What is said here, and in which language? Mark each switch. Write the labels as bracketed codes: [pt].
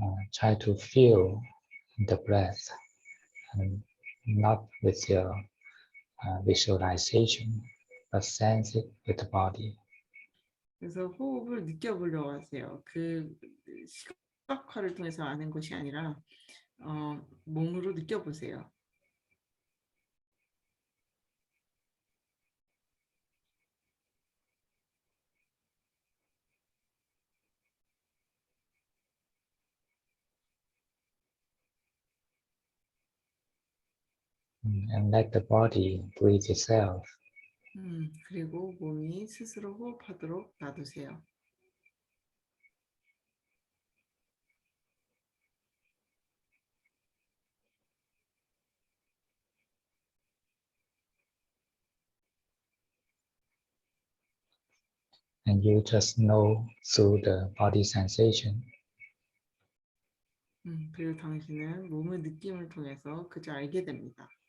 [en] Try to feel the breath, and not with your visualization, but sense it with the body. [ko] 그래서 호흡을 느껴보려고 하세요. 그 시각화를 통해서 아는 것이 아니라 몸으로 느껴보세요. [en] And let the body breathe itself. [ko] 그리고 몸이 스스로 호흡하도록 놔두세요. [en] And you just know through the body sensation. [ko] 그리고 당신은 몸의 느낌을 통해서 그저 알게 됩니다.